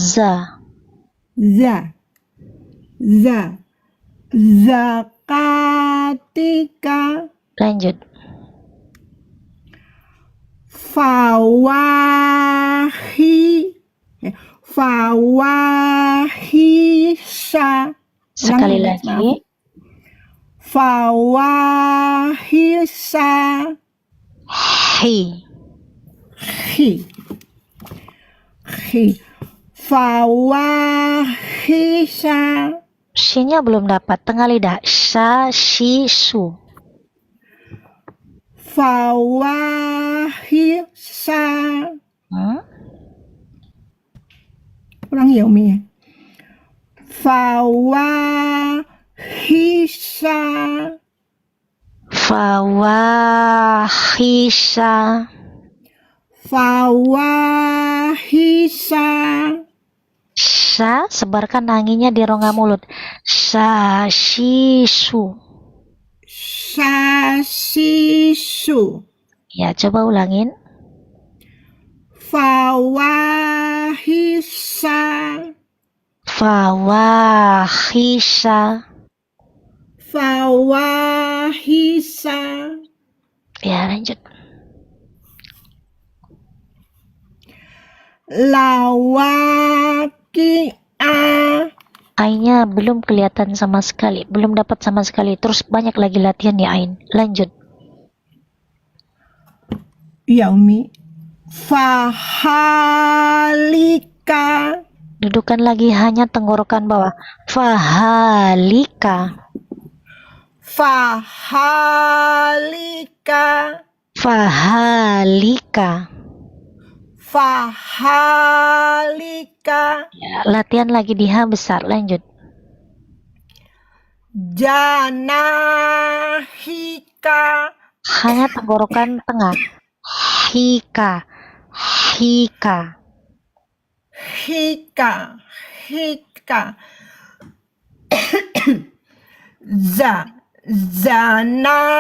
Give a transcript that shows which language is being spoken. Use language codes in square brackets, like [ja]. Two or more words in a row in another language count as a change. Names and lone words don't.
[id] Zakatika. Lanjut. Fawahisa. Sekali lagi. Fawahisa. Hi. Fawahisa. Shin-nya belum dapat. Tengah lidah. Sha, shi, su. Fawahisa. Ulang ya, Umi ya. Fawahisa. Fawahisa. Fawahisa. Sha, sebarkan anginnya di rongga mulut. Sha, shi, su. Sasisu. Ya, coba ulangin. Fawahisa. Fawahisa. Fawahisa. Ya, lanjut. Lawaki'a. Ainnya belum kelihatan sama sekali, belum dapat sama sekali. Terus banyak lagi latihan ya Ain. Lanjut. Ya, Umi. Fahalika. Dudukan lagi hanya tenggorokan bawah. Fahalika. Fahalika. Fahalika. Fahalika. Ya, latihan lagi di H besar. Lanjut. Janahika. Hanya tenggorokan tengah. Hika. Hika. Hika. Zana.